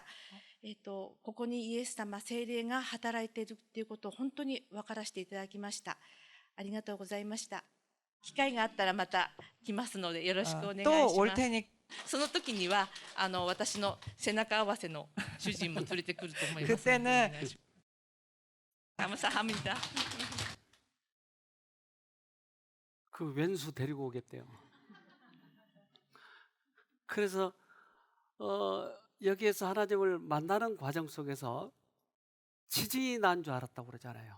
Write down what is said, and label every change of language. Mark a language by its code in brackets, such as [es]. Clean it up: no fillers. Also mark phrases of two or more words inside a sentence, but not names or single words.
[ja] ここにイエス様、聖霊が働いているということを本当に分からせていただきました。ありがとうございました。機会があったらまた来ますのでよろしくお願いします。その時には私の背中合わせの主人も連れてくると思います。 [ko] 그때는 감사합니다. 그 왼수 데리고 오겠대요. 그래서 여기에서 하나님을 만나는 과정 속에서 지진이 난 줄 알았다고 그러잖아요.